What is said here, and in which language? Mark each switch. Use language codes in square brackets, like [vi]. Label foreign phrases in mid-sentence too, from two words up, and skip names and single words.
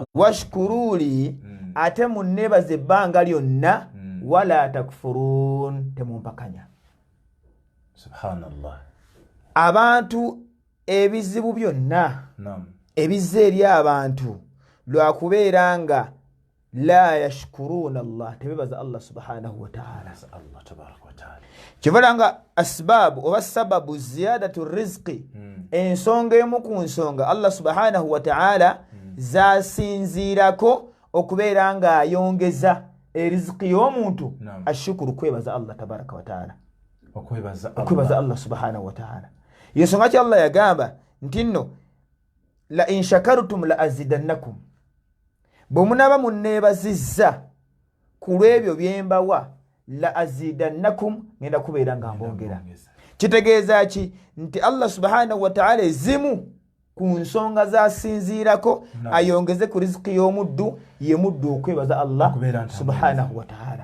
[lg] Washkuruli, ate munnebaze ebbanga lyonna, [ar] ولا تكفرون, [lg] temumpakanya. Subhanallah. Abantu ebizibu byonna ebizze eri abantu lwakubeera nga [ar] لا يشكرون الله, [lg] tebebaza [ar] الله سبحانه وتعالى. الله تبارك وتعالى [lg] kivula nga asbaabu oba [ar] سبب زيادة الرزق, [lg] ensonga emu ku nsonga [ar] الله سبحانه وتعالى [lg] zasinziirako okubeera nga ayongeza erizqi y'omuntu, ashukuru, kwebaza [ar] الله تبارك وتعالى, [lg] okwebaza [ar] الله سبحانه وتعالى. [lg] Yensonga ki Allah yagamba nti nno [ar] لئن شكرتم لأزيدنكم, [lg] bwe munaaba munneebazizza ku lw'ebyo bye mbawa, [ar] لأزيدنكم, [lg] ngenda kubeera nga mbongera. Kitegeeza ki? Nti [ar] الله سبحانه وتعالى [lg] ezimu ku nsonga zasinziirako ayongeze ku riziki y'omuddu, ye muddu okwebaza [ar] الله سبحانه وتعالى.